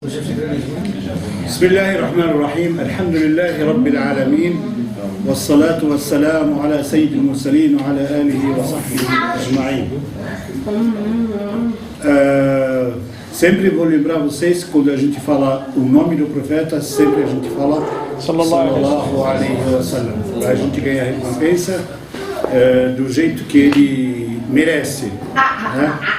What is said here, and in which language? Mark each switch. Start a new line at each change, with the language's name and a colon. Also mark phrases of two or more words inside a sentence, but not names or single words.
Arabic: بسم الله الرحمن الرحيم الحمد لله رب العالمين والصلاة والسلام على سيد المرسلين وعلى آله وصحبه أجمعين.
Portuguese: Sempre vou lembrar vocês, quando a gente fala o nome do profeta, sempre a gente fala
Arabic: صلى الله عليه وسلم,
Portuguese: para a gente ganhar a recompensa do jeito que ele merece, né?